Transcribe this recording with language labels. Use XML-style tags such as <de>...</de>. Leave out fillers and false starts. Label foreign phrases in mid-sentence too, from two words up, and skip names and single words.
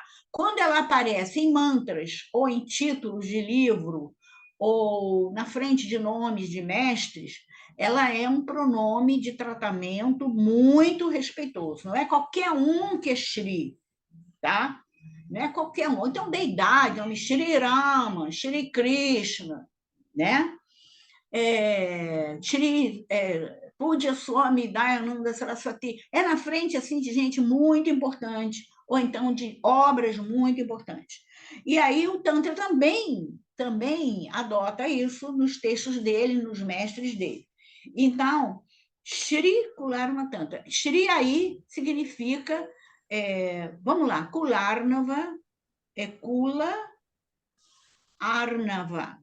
<pt>Quando ela aparece em mantras ou em títulos de livro ou na frente de nomes de mestres, ela é um pronome de tratamento muito respeitoso. Não é qualquer um que é Shri, tá? Não é qualquer um. Então, deidade, nome Shri Rama, Shri Krishna, né? Shri Pudya Swami Dayananda Saraswati. É na frente assim de gente muito importante, ou então de obras muito importantes. E aí o Tantra também adota isso nos textos dele, nos mestres dele. Então, Shri Kularna Tantra. Shri aí significa, vamos lá, Kularnava é Kula Arnava.</pt>